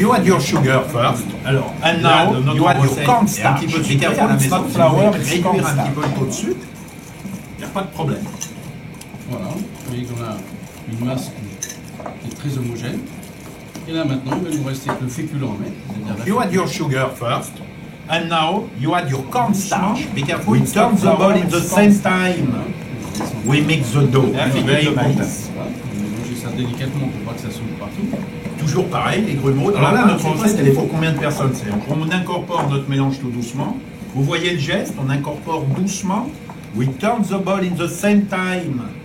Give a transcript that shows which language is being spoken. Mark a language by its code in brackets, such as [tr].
[en] You add your sugar first. Alors, and now, you add your cornstarch. [fr] Un petit peu de sucre à la maison. Flour, réduire un petit peu le taux de sucre. Il n'y a pas de problème. Voilà, vous voyez qu'on a une masse qui est très homogène. Et là maintenant, il va nous rester que le féculent à mettre. c'est-à-dire la [en] You add your sugar first. And now, you add your cornstarch. Be careful, it turns the ball in the same time. We mix the dough. Very important. [fr] Voilà, on va mélanger ça délicatement pour pas que ça saute partout. Toujours pareil, les grumeaux. Alors là, notre recette, elle est pour combien de personnes? On incorpore notre mélange tout doucement. Vous voyez le geste, on incorpore doucement. [en] We turn the ball in the same time.